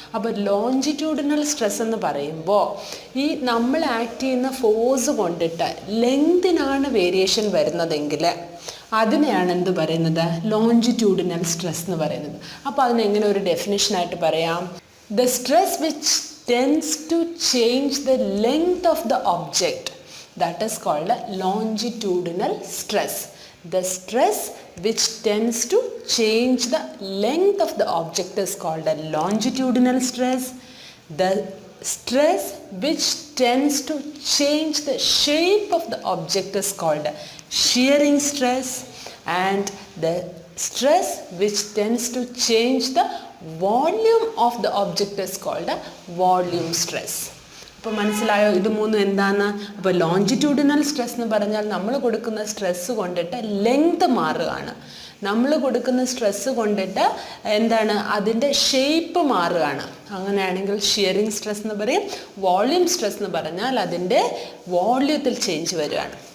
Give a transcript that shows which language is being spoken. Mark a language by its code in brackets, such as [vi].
[ml] അപ്പോൾ longitudinal stress എന്ന് പറയുമ്പോൾ ഈ നമ്മൾ ആക്ട് ചെയ്യുന്ന ഫോഴ്സ് കൊണ്ടിട്ട് ലെങ്തിനാണ് വേരിയേഷൻ വരുന്നതെങ്കിൽ അതിനെയാണ് എന്ത് പറയുന്നത്, ലോഞ്ചിറ്റ്യൂഡിനൽ സ്ട്രെസ് എന്ന് പറയുന്നത്. അപ്പോൾ അതിനെങ്ങനെ ഒരു ഡെഫിനിഷനായിട്ട് പറയാം, [en] The stress which tends to change the length of the object, that is called longitudinal stress. The stress which tends to change the length of the object is called a longitudinal stress. The stress which tends to change the shape of the object is called a shearing stress. And the stress which tends to change the volume of the object is called a volume stress. [ml] അപ്പോൾ മനസ്സിലായോ ഇത് 3 എന്താണെന്ന്? അപ്പോൾ longitudinal stress എന്ന് പറഞ്ഞാൽ നമ്മൾ കൊടുക്കുന്ന stress കൊണ്ടിട്ട് ലെങ്ത് മാറുകയാണ്. നമ്മൾ കൊടുക്കുന്ന സ്ട്രെസ് കൊണ്ടിട്ട് എന്താണ്, അതിൻ്റെ ഷേപ്പ് മാറുകയാണ്. അങ്ങനെയാണെങ്കിൽ ഷിയറിങ് സ്ട്രെസ് എന്ന് പറയും. വോള്യൂം സ്ട്രെസ് എന്ന് പറഞ്ഞാൽ അതിൻ്റെ വോള്യത്തിൽ ചേഞ്ച് വരികയാണ്.